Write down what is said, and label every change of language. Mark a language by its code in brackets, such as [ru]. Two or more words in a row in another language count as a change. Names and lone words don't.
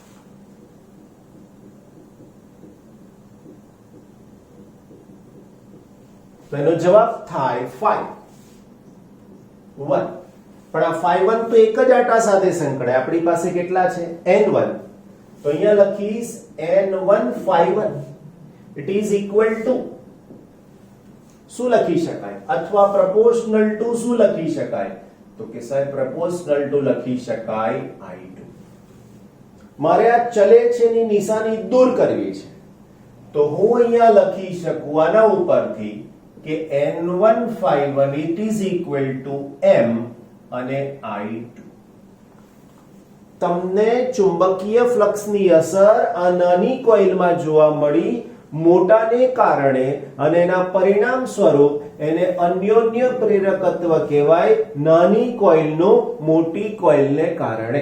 [gu] તો એનો જવાબ થાય phi1. પણ આ phi1 તો એક જ આટા સાથે સંકળાય. આપણી પાસે કેટલા છે? N1. તો અહીંયા લખીશ N1 phi1 [en] it is equal to [gu] શું લખી શકાય? અથવા [en] proportional to [gu] શું લખી શકાય? તો કે સાહેબ [en] proportional to [gu] લખી શકાય I2. મારે આ ચલે છે ની નિશાની દૂર કરવી છે તો હું અહીંયા લખી શકું આના ઉપરથી કે N1 phi1 [en] it is equal to [gu] M અને I2. તમને ચુંબકીય ફ્લક્સની અસર આ નાની કોઇલમાં જોવા મળી મોટાને કારણે અને એના પરિણામ સ્વરૂપ એને અન્યોન્ય પ્રેરકત્વ કહેવાય નાની કોઇલનો મોટી કોઇલને કારણે.